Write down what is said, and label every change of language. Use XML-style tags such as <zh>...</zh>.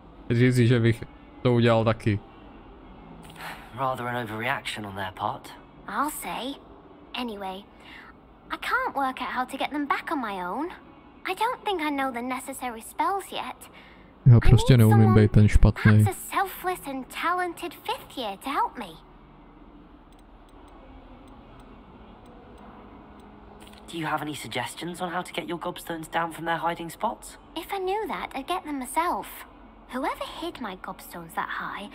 <cs>Říct si, že bych to udělal taky.</cs> <en>Rather an overreaction on their part. I'll say. Anyway, I can't work out how to get them back on my own. I don't think I know the necessary spells yet.</en> <cs>Já prostě neumím být ten špatný.</cs> <en>Perhaps a selfless and talented fifth year to help me. Do you have any suggestions on how to get your gobstones down from their hiding spots? If I knew that, I'd get them myself. Whoever hid my gobstones that high.</en>